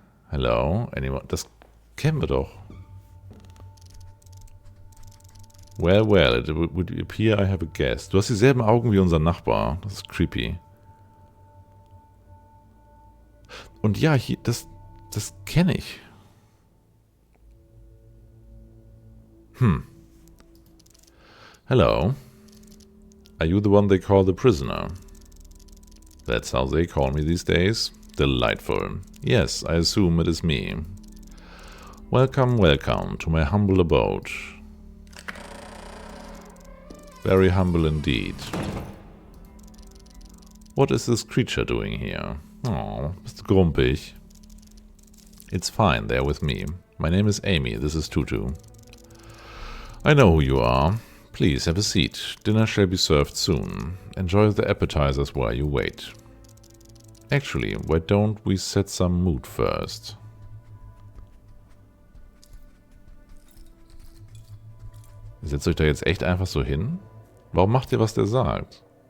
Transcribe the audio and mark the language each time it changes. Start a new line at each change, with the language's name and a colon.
English: Hello? Anyone?
German: Das kennen wir doch.
English: Well, well, it would appear I have a guess.
German: Du hast dieselben Augen wie unser Nachbar. Das ist creepy. Und ja, hier, das kenne ich.
English: Hello. Are you the one they call the prisoner? That's how they call me these days. Delightful. Yes, I assume it is me. Welcome, welcome to my humble abode. Very humble indeed. What is this creature doing here? Oh, Mr. Grumpig. It's fine, they're with me. My name is Amy, this is Tutu. I know who you are. Please have a seat. Dinner shall be served soon. Enjoy the appetizers while you wait. Actually, why don't we set some mood first?
German: Setzt euch da jetzt echt einfach so hin? Warum macht ihr, was der sagt?